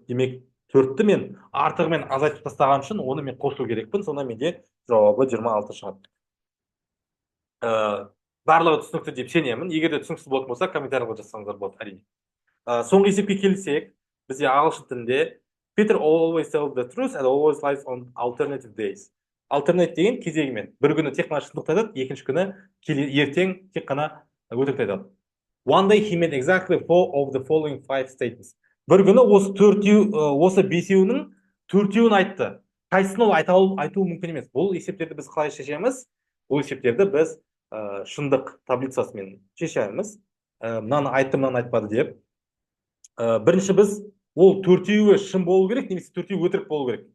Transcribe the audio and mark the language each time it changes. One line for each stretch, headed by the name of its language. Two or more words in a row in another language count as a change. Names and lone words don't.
Kazakh: Демек, 4-ті мен артығымен азайтып тастаған үшін оны мен қосу керекпін. Сонда менде жауабы 26 шығады. Барлығы түсінікті деп сенемін. Егер де түсініксіз болатын болса, комментарийға жазсаңыздар болады, әрине. Соңғы есепке келсек, бізде ағылшын тілінде
English: Peter always tells the truth and always lies on alternative days.
Kazakh: Альтернат деген кезегімен. Бір күні тек қана шындықты айтады, екінші күні ертең тек қана өтірікті айтады.
English: One day he made exactly 4 of the following 5 statements.
Kazakh: Бір күні осы бесеуінің 4-еуін айтты. Қайсысын ол айтуы мүмкін емес. Бұл есептерді біз қалай шешеміз? Бұл есептерді біз шындық таблицасымен шешеміз. Мынаны айтты, мынаны айтпады деп. Бірінші біз ол 4-еуі шын болу керек, немесе 4-еуі өтірік болу керек.